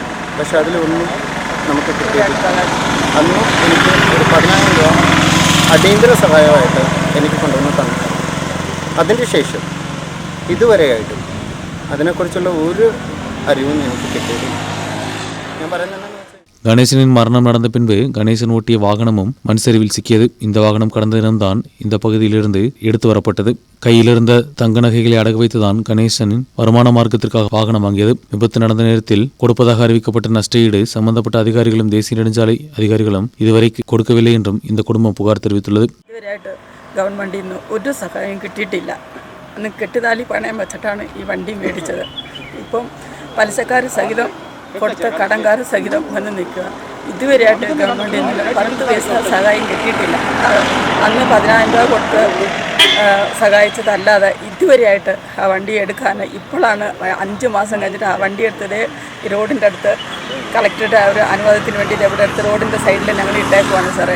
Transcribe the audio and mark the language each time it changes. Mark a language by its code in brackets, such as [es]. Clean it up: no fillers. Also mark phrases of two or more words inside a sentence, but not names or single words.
[ml] പക്ഷെ അതിലൊന്നും നമുക്ക് കിട്ടിയിട്ടില്ല. അന്ന് എനിക്ക് ഒരു 10,000 രൂപ അടിയന്തര സഹായമായിട്ട് എനിക്ക് കൊണ്ടുവന്ന് തന്നു. അതിൻ്റെ ശേഷം ഇതുവരെയായിട്ടും അതിനെക്കുറിച്ചുള്ള ഒരു അറിവും ഞങ്ങൾക്ക് കിട്ടിയിട്ടില്ല. ഞാൻ പറയുന്നത് [ta] கணேசனின் மரணம் நடந்த பின்பு கணேசன் ஓட்டிய வாகனமும் மண் சரிவில் சிக்கியது. இந்த வாகனம் கடந்த தினம்தான் இந்த பகுதியிலிருந்து எடுத்து வரப்பட்டது. கையிலிருந்த தங்க நகைகளை அடகு வைத்துதான் கணேசனின் வருமான மார்க்கத்திற்காக வாகனம் வாங்கியது. விபத்து நடந்த நேரத்தில் கொடுப்பதாக அறிவிக்கப்பட்ட நஷ்டஈடு சம்பந்தப்பட்ட அதிகாரிகளும் தேசிய நெடுஞ்சாலை அதிகாரிகளும் இதுவரை கொடுக்கவில்லை என்றும் இந்த குடும்பம் புகார் தெரிவித்துள்ளது. [ml] ഗവൺമെന്റിൽ നിന്ന് ഒരു സഹായം കിട്ടിയിട്ടില്ല. അന്ന് കെട്ടുതാലി പണയം വെച്ചിട്ടാണ് ഈ വണ്ടി മേടിച്ചത്. ഇപ്പം പലിശക്കാർ സഹിതം കൊടുത്ത കടംകാർ സഹിതം വന്ന് നിൽക്കുക. ഇതുവരെയായിട്ട് ഗവൺമെൻറ്റിൽ നിന്ന് 10 പൈസ സഹായം കിട്ടിയിട്ടില്ല. അന്ന് 10,000 രൂപ കൊടുത്ത് സഹായിച്ചതല്ലാതെ ഇതുവരെയായിട്ട് ആ വണ്ടി എടുക്കാൻ ഇപ്പോഴാണ് 5 മാസം കഴിഞ്ഞിട്ട് ആ വണ്ടി എടുത്തത് റോഡിൻ്റെ അടുത്ത് കളക്ടറുടെ ഒരു അനുവാദത്തിന് വേണ്ടി ഇവിടെ അടുത്ത് റോഡിൻ്റെ സൈഡിൽ ഞങ്ങൾ ഇട്ടേക്കുവാണ് സാറേ.